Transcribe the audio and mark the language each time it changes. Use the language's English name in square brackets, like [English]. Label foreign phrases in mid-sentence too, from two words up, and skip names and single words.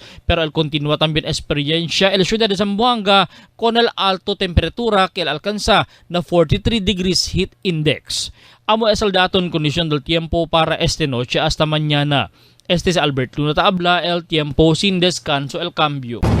[Chavacano] Pero el continúa también experiencia el ciudad de Zamboanga con el alto temperatura que alcanza na 43 [English] degrees heat index. [Chavacano] Amo es el daton kondisyon del tiempo para esta noche hasta mañana. Este es Albert Luna Taabla, el tiempo sin descanso, el cambio.